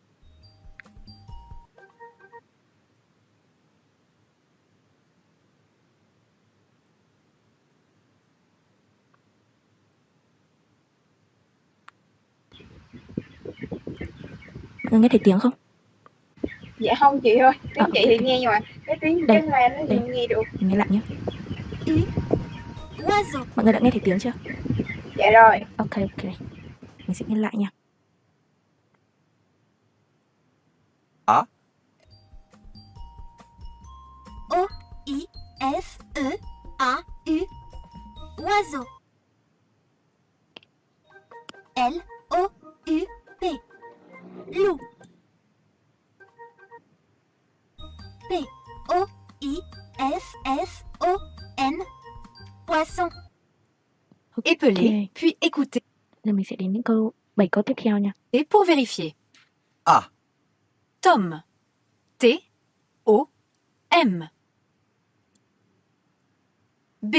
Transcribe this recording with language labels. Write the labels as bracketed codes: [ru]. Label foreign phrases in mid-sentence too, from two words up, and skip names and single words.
[vi] Mọi người nghe thấy tiếng không? Dạ không chị ơi, tiếng chị ok, thì ok. nghe nhưng mà cái tiếng Đây, cái loa nó thì đây. không nghe được. Mình nghe lại nhé. [fr] Oiseau. [vi] Mọi người đã nghe thấy tiếng chưa? Dạ rồi. Ok, ok. Mình sẽ nghe lại nha. A, [fr] O-I-S-E-A-U. Oiseau. L-O-U-P. Loup. P-O-I-S-S-O-N. Poisson. Épelez, puis écoutez [vi] Giờ mình sẽ đến những 7 câu tiếp theo nha. [fr] pour vérifier. A, Tome. T-O-M. B.